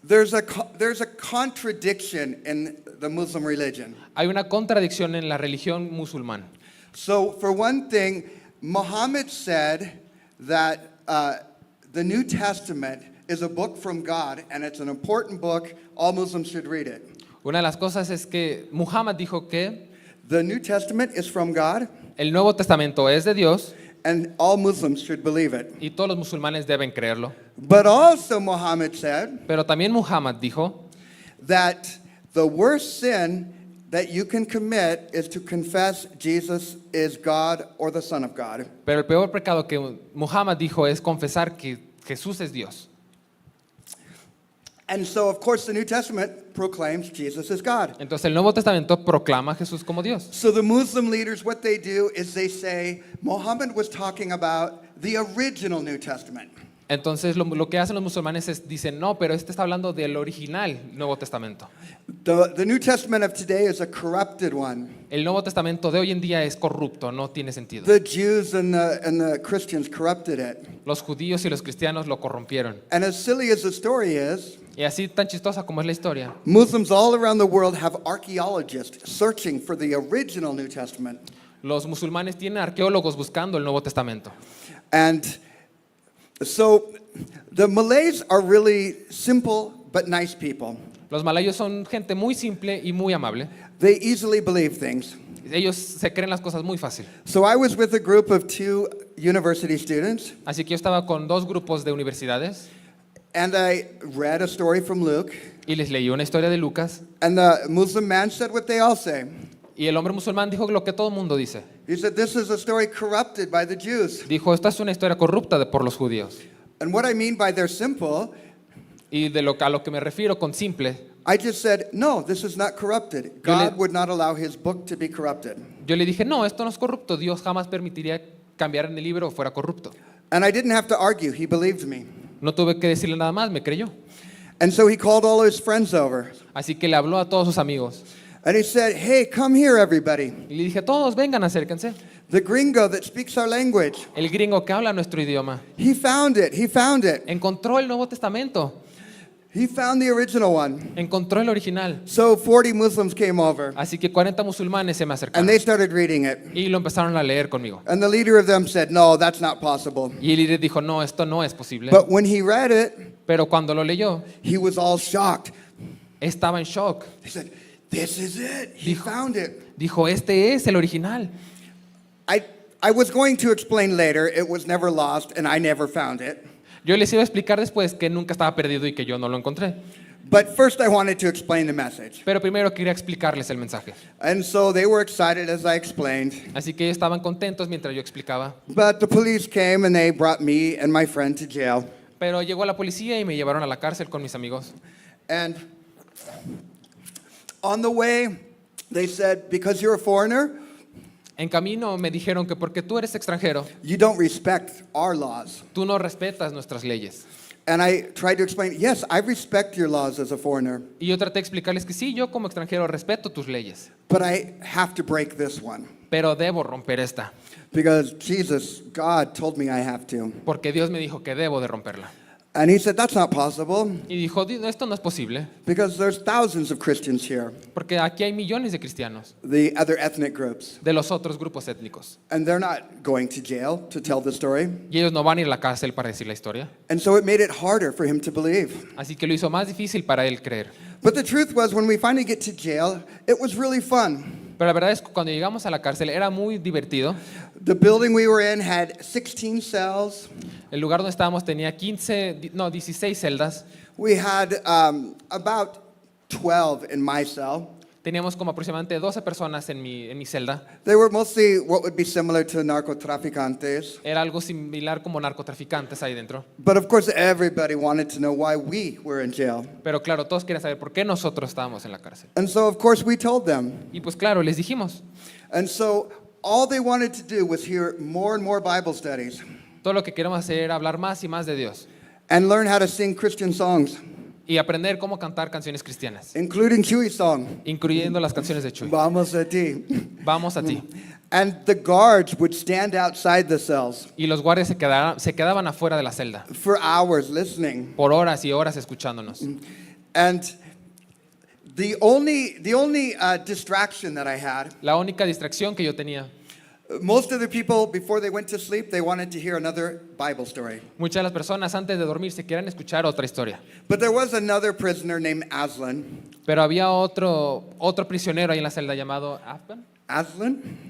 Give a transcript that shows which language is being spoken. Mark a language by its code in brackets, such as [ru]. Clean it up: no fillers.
[en] There's a contradiction in the Muslim religion. [es] Hay una contradicción en la religión musulmana. [en] So for one thing, Muhammad said that the New Testament is a book from God and it's an important book. All Muslims should read it. [es] Una de las cosas es que Muhammad dijo que [en] The New Testament is from God [es] el Nuevo Testamento es de Dios [en] and all Muslims should believe it. [es] y todos los musulmanes deben creerlo. [en] But also Muhammad said [es] Pero también Muhammad dijo [en] that the worst sin that you can commit is to confess Jesus is God or the Son of God. [es] pero el peor pecado que Muhammad dijo es confesar que Jesús es Dios. [en] And so, of course, the New Testament proclaims Jesus is God. [es] Entonces el Nuevo Testamento proclama a Jesús como Dios. [en] So the Muslim leaders, what they do is they say Muhammad was talking about the original New Testament. [es] Entonces lo que hacen los musulmanes es dicen, no, pero este está hablando del original Nuevo Testamento. [en] The New Testament of today is a corrupted one. [es] El Nuevo Testamento de hoy en día es corrupto, no tiene sentido. [en] The Jews and the Christians corrupted it. [es] Los judíos y los cristianos lo corrompieron. [en] And as silly as the story is, [es] Y así tan chistosa como es la historia, [en] Muslims all around the world have archaeologists searching for the original New Testament. [es] los musulmanes tienen arqueólogos buscando el Nuevo Testamento. [en] And so the Malays are really simple but nice people. [es] Los malayos son gente muy simple y muy amable. [en] They easily believe things. [es] Ellos se creen las cosas muy fácil. [en] So I was with a group of 2 university students, [es] Así que yo estaba con 2 grupos de universidades [en] and I read a story from Luke, [es] y les leí una historia de Lucas. [en] and the Muslim man said what they all say. [es] Y el hombre musulmán dijo lo que todo el mundo dice. [en] He said, this is a story corrupted by the Jews. [es] Dijo, esta es una historia corrupta por los judíos. [en] And what I mean by they're simple, [es] Y a lo que me refiero con simple, [en] I just said, no, this is not corrupted. [es] Yo le- [en] God would not allow his book to be corrupted. [es] yo le dije, no, esto no es corrupto. Dios jamás permitiría cambiar en el libro fuera corrupto. [en] And I didn't have to argue. He believed me. [es] No tuve que decirle nada más, me creyó. [en] And so he called all his friends over. [es] Así que le habló a todos sus amigos. [en] And he said, hey, come here, everybody. [es] Y le dije, todos vengan, acérquense. [en] The gringo that speaks our language. [es] El gringo que habla nuestro idioma [en] He found it. He found it. [es] encontró el Nuevo Testamento, [en] He found the original one. [es] encontró el original. [en] So 40 Muslims came over [es] Así que 40 musulmanes se me [en] and [es] acercaron [en] they started reading it. [es] y lo empezaron a leer conmigo. [en] And the leader of them said, no, that's not possible. [es] Y el líder dijo, no, esto no es posible. [en] But when he read it, [es] Pero cuando lo leyó, [en] he was all shocked. [es] estaba en shock. [en] He said, this is it. He found it. [es] Dijo, este es el original. [en] I was going to explain later, it was never lost and I never found it. [es] Yo les iba a explicar después que nunca estaba perdido y que yo no lo encontré. [en] But first I wanted to explain the message. [es] Pero primero quería explicarles el mensaje. [en] And so they were excited as I explained. [es] Así que ellos estaban contentos mientras yo explicaba. [en] But the police came and they brought me and my friend to jail. [es] Pero llegó la policía y me llevaron a la cárcel con mis amigos. [en] And on the way, they said, because you're a foreigner, [es] En camino me dijeron que porque tú eres extranjero, [en] you don't respect our laws. [es] tú no respetas nuestras leyes. [en] And I tried to explain, yes, I respect your laws as a foreigner, [es] Y yo traté de explicarles que sí, yo como extranjero respeto tus leyes, [en] but I have to break this one. [es] pero debo romper esta, [en] Because Jesus, God told me I have to. [es] porque Dios me dijo que debo de romperla. [en] And he said, that's not possible, [es] Y dijo, esto no es posible, [en] because there's thousands of Christians here, [es] porque aquí hay millones de cristianos, [en] the other ethnic groups, [es] de los otros grupos étnicos, [en] and they're not going to jail to tell the story. [es] y ellos no van a ir a la cárcel para decir la historia. [en] And so it made it harder for him to believe. [es] Así que lo hizo más difícil para él creer. [en] But the truth was, when we finally get to jail, it was really fun. [es] Pero la verdad es que cuando llegamos a la cárcel era muy divertido. [en] The building we were in had 16 cells. [es] El lugar donde estábamos tenía 16 celdas. [en] We had about 12 in my cell. [es] Teníamos como aproximadamente 12 personas en mi celda. [en] They were mostly what would be similar to narcotraficantes. [es] Era algo similar como narcotraficantes ahí dentro. [en] But of course, everybody wanted to know why we were in jail. [es] Pero claro, todos querían saber por qué nosotros estábamos en la cárcel. [en] And so, of course, we told them. [es] Y pues claro, les dijimos. [en] And so, all they wanted to do was hear more and more Bible studies [es] Todo lo que queremos hacer era hablar más y más de Dios. [en] and learn how to sing Christian songs, [es] Y aprender cómo cantar canciones cristianas, [en] including Chewy's song, [es] incluyendo las canciones de Chuy. Vamos a ti. Vamos a ti. [en] And the guards would stand outside the cells [es] Y los guardias se quedaban afuera de la celda [en] for hours listening. [es] por horas y horas escuchándonos. [en] And the only distraction that I had, [es] La única distracción que yo tenía, [en] most of the people, before they went to sleep, they wanted to hear another Bible story. [es] muchas de las personas antes de dormir se querían escuchar otra historia. [en] But there was another prisoner named Aslan. [es] Pero había otro prisionero ahí en la celda llamado Aslan.